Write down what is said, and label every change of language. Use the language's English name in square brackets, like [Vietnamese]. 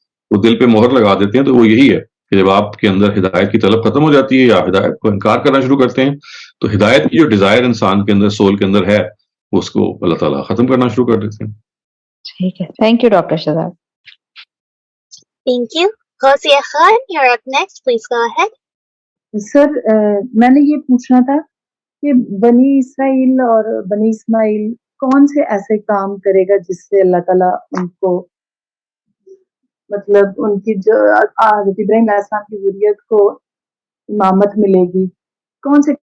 [Urdu] وہ دل پہ مہر لگا دیتے ہیں تو وہ یہی ہے کہ جب آپ کے اندر ہدایت کی طلب ختم ہو جاتی ہے یا ہدایت کو انکار کرنا شروع کرتے ہیں تو ہدایت کی جو ڈیزائر انسان کے اندر، سول کے اندر ہے، اس کو اللہ تعالیٰ ختم کرنا شروع کر دیتے ہیں. ٹھیک ہے، thank you doctor Shahzad. [English] Thank you. Ghazia Khan, you're up next. Please go ahead. [Urdu] سر میں نے یہ پوچھنا تھا کہ بنی اسرائیل اور بنی اسماعیل کون سے ایسے کام کرے گا جس سے اللہ تعالیٰ ان کو مطلب ان کی جو حضرت ابراہیم علیہ السلام کی ذریت کو امامت ملے گی، کون سے؟